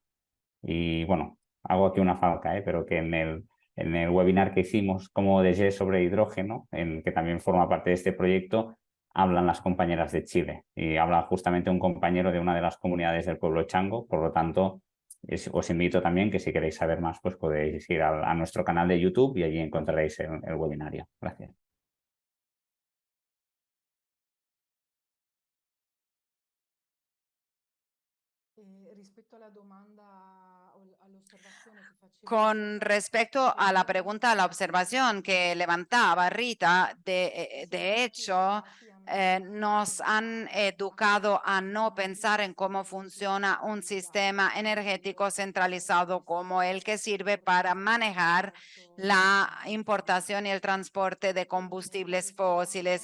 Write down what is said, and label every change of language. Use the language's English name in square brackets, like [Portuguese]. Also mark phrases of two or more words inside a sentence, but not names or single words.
[Spanish] Y bueno, hago aquí una falca, pero que en el webinar que hicimos como DG sobre hidrógeno, en que también forma parte de este proyecto, hablan las compañeras de Chile y habla justamente un compañero de una de las comunidades del pueblo Chango. Por lo tanto, os invito también que si queréis saber más, pues podéis ir a nuestro canal de YouTube y allí encontraréis el webinario. Gracias. [Italian] Rispetto alla domanda o all'osservazione che facevi [Spanish] Con respecto a la pregunta, a la observación que levantaba Rita, de hecho, nos han educado a no pensar en cómo funciona un sistema energético centralizado como el que sirve para manejar la importación y el transporte de combustibles fósiles.